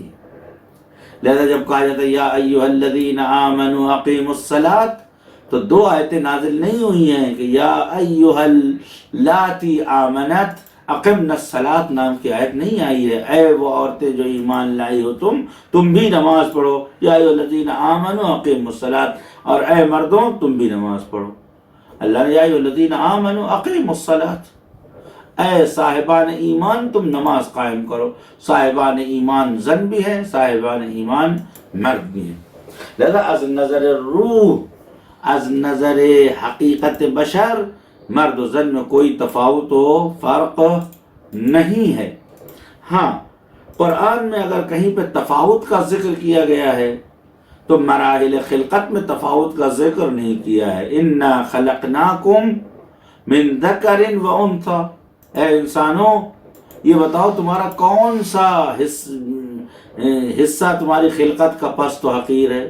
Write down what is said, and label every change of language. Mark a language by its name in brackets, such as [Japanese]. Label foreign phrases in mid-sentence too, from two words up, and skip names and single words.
[Urdu] لہذا جب کہا جاتا ہے [Arabic] یا ایھا الذین آمنوا اقیموا الصلاۃ، [Urdu] تو دو آیتیں نازل نہیں ہوئی ہیں کہ [Arabic] یا ایھا اللاتی آمنت اقمنا الصلاۃ [Urdu] نام کی آیت نہیں آئی ہے، اے وہ عورتیں جو ایمان لائی ہو تم بھی نماز پڑھو، [Arabic] یا ایھا الذین آمنوا اقیموا الصلاۃ، [Urdu] اور اے مردوں تم بھی نماز پڑھو۔ اللہ نے [Arabic] یا ایھا الذین آمنوا اقیموا الصلاۃ، [Urdu] اے صاحبان ایمان تم نماز قائم کرو۔ صاحبان ایمان زن بھی ہیں، صاحبان ایمان مرد بھی ہیں۔ لہذا [Persian] از نظر روح، از نظر حقیقت بشر، [Urdu] مرد و زن میں کوئی تفاوت و فرق نہیں ہے۔ ہاں، قرآن میں اگر کہیں پہ تفاوت کا ذکر کیا گیا ہے تو مراحل خلقت میں تفاوت کا ذکر نہیں کیا ہے۔ [Arabic] انا خلقناکم من ذکر و انثی، [Urdu] اے انسانوں یہ بتاؤ تمہارا کون سا حصہ تمہاری خلقت کا پست و حقیر ہے؟